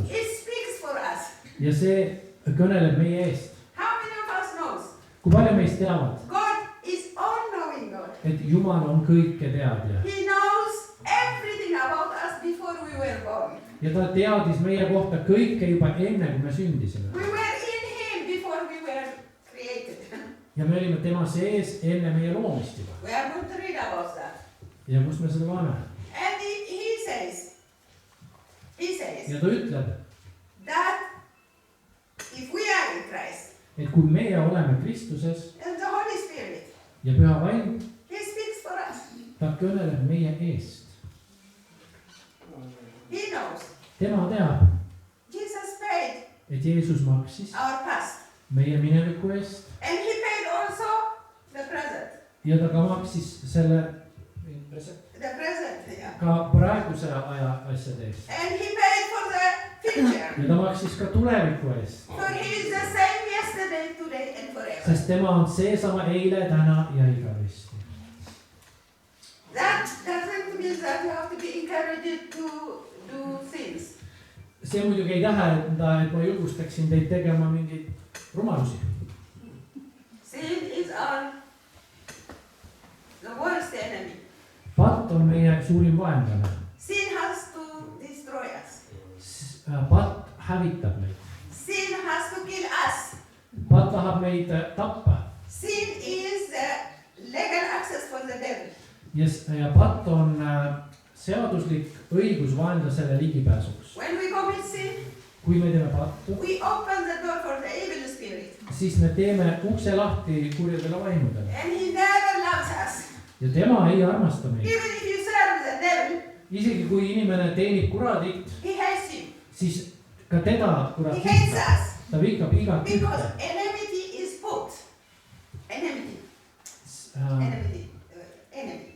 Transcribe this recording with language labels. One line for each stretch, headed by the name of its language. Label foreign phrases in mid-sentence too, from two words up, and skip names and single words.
English: It speaks for us.
Estonian: ja see kõneleb meie eest.
English: How many of us knows?
Estonian: Kui palju meist teavad,
English: God is all-knowing God.
Estonian: et Jumal on kõike teadja
English: He knows everything about us before we were born.
Estonian: ja ta teadis meie kohta kõike juba enne, kui me sündisime.
English: We were in Him before we were created.
Estonian: Ja me olime tema sees enne meie loomist juba.
English: We are going to read about that.
Estonian: Ja kus me seda loeme?
English: And he says
Estonian: Ja ta ütleb,
English: that if we are in Christ
Estonian: et kui meie oleme Kristuses
English: and the Holy Spirit,
Estonian: ja Püha Vaim,
English: He speaks for us.
Estonian: ta kõneleb meie eest.
English: He knows.
Estonian: Tema teab,
English: Jesus paid
Estonian: et Jeesus maksis
English: our past.
Estonian: meie mineviku eest
English: And He paid also the present.
Estonian: ja ta ka maksis selle
English: The present, yeah.
Estonian: ka praeguse aja asjade eest.
English: And He paid for the future.
Estonian: Ja ta maksis ka tuleviku eest.
English: For He is the same yesterday, today and forever.
Estonian: Sest tema on seesama eile, täna ja igavesti.
English: That doesn't mean that you have to be encouraged to do things.
Estonian: See muidugi ei tähenda, et ma julgustaksin teid tegema mingeid rumalusi.
English: Sin is the worst enemy.
Estonian: Patt on meie suurim vaenlane.
English: Sin has to destroy us.
Estonian: Patt hävitab meid.
English: Sin has to kill us.
Estonian: Patt tahab meid tappa.
English: Sin is the legal access for the devil.
Estonian: Ja patt on seaduslik õigus vaenlasele ligipääsuks.
English: When we commit sin,
Estonian: Kui me teeme pattu,
English: we open the door for the evil spirit.
Estonian: siis me teeme ukse lahti kurjadele vaimudele.
English: And he never loves us.
Estonian: Ja tema ei armasta meid.
English: Even if you serve the devil,
Estonian: Isegi kui inimene teenib kuradit,
English: he hates you.
Estonian: siis ka teda kurat
English: He hates
Estonian: vihkab.
English: us.
Estonian: Ta vihkab igat
English: Because
Estonian: ühte.
English: enmity is put. Enmity. Enemy.